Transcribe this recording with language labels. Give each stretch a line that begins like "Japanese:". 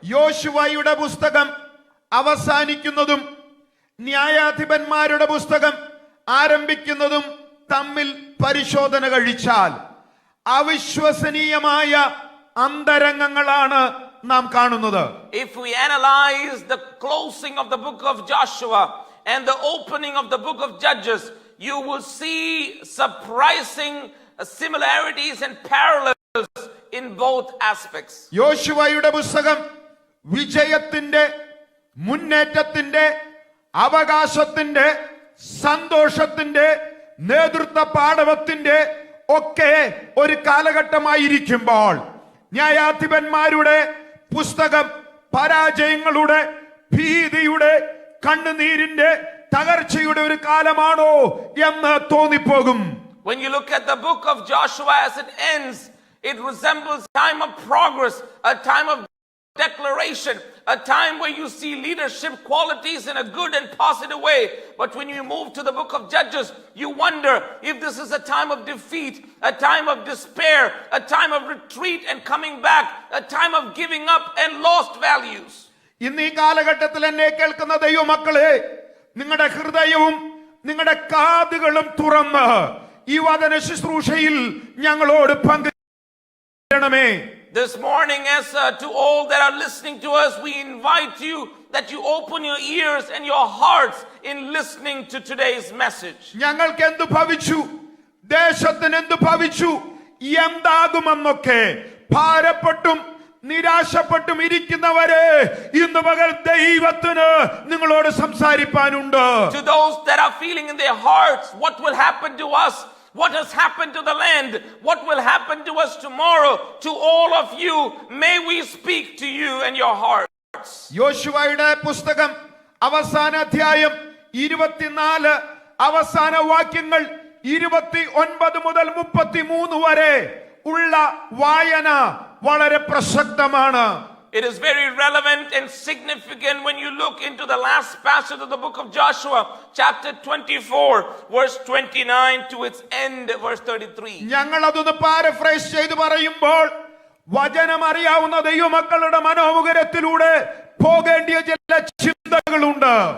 Malayalam: യോശുവയുടെ പുസ്തകം അവസാനിക്കുന്നതും ന്യായാധിപന്മാരുടെ പുസ്തകം ആരംഭിക്കുന്നതും തമ്മിൽ പരിശോധന കഴിച്ചാൽ അവിശ്വസനീയമായ അന്തരംഗങ്ങളാണ് നാം കാണുന്നത്.
English: If we analyze the closing of the book of Joshua and the opening of the book of Judges, you will see surprising similarities and parallels in both aspects.
Malayalam: യോശുവയുടെ പുസ്തകം വിജയത്തിന്റെ, മുന്നേറ്റത്തിന്റെ, അവകാശത്തിന്റെ, സന്തോഷത്തിന്റെ, നേതൃത്വ പാടവത്തിന്റെ ഒക്കെ ഒരു കാലഘട്ടമായിരിക്കുമ്പോൾ ന്യായാധിപന്മാരുടെ പുസ്തകം പരാജയങ്ങളുടെ, ഭീതിയുടെ, കണ്ണുനീരിന്റെ, തകർച്ചയുടെ ഒരു കാലമാണോ എന്ന് തോന്നിപ്പോകും.
English: When you look at the book of Joshua as it ends, it resembles a time of progress, a time of declaration, a time where you see leadership qualities in a good and positive way. But when you move to the book of Judges, you wonder if this is a time of defeat, a time of despair, a time of retreat and coming back, a time of giving up and lost values.
Malayalam: ഇന്ന് ഈ കാലഘട്ടത്തിൽ എന്നെ കേൾക്കുന്ന ദൈവമക്കളെ, നിങ്ങളുടെ ഹൃദയവും നിങ്ങളുടെ കാതുകളും തുറന്ന് ഈ വചന ശുശ്രൂഷയിൽ ഞങ്ങളോട് പങ്കുചേരണമേ.
English: This morning, as to all that are listening to us, we invite you that you open your ears and your hearts in listening to today's message.
Malayalam: ഞങ്ങൾക്ക് എന്തു ഭവിച്ചു, ദേശത്തിന് എന്തു ഭവിച്ചു, എന്താകുമെന്നൊക്കെ ഭാരപ്പെട്ടും നിരാശപ്പെട്ടും ഇരിക്കുന്നവരെ ഇന്ന് പകൽ ദൈവത്തിന് നിങ്ങളോട് സംസാരിപ്പാനുണ്ട്.
English: To those that are feeling in their hearts, what will happen to us? What has happened to the land? What will happen to us tomorrow? To all of you, may we speak to you and your hearts.
Malayalam: യോശുവയുടെ പുസ്തകം അവസാന അധ്യായം 24 അവസാന വാക്യങ്ങൾ 29 മുതൽ 33 വരെ ഉള്ള വായന വളരെ പ്രസക്തമാണ്.
English: It is very relevant and significant when you look into the last passage of the book of Joshua, chapter 24, verse 29 to its end, verse 33.
Malayalam: ഞങ്ങൾ അതൊന്ന് പാരഫ്രൈസ് ചെയ്ത് പറയുമ്പോൾ വചനം അറിയാവുന്ന ദൈവമക്കളുടെ മനോമുഖരത്തിലൂടെ പോകേണ്ടിയ ചില ചിന്തകളുണ്ട്.